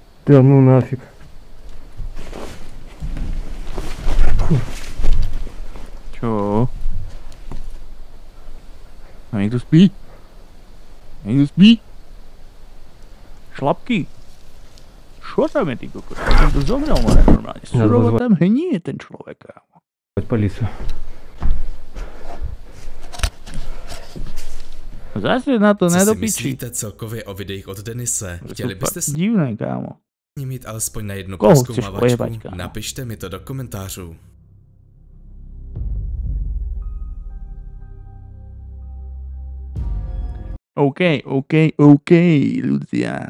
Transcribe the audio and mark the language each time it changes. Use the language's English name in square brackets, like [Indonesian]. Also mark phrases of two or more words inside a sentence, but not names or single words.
[Russian] Да ну нафиг. [Slovak] Čo? A niekto spí? Niekto spí? Šlapky? Čo tam je, ty kokos? Niekto zomrel, more, normálne. Surovo tam hnie ten človek, kámo. [Russian] Полицию. [Slovak] Zase na to [Czech] Co si [Slovak] nedopičí. [Czech] myslíte celkově o videích od Denise? Chtěli byste s [Slovak] Divné, kámo. [Czech] ním mít alespoň na jednu [Slovak] Koho chceš [Czech] prozkoumávačku? [Slovak] pojebať, kámo? [Czech] Napište mi to do komentářů. [Slovak] OK, ľudia.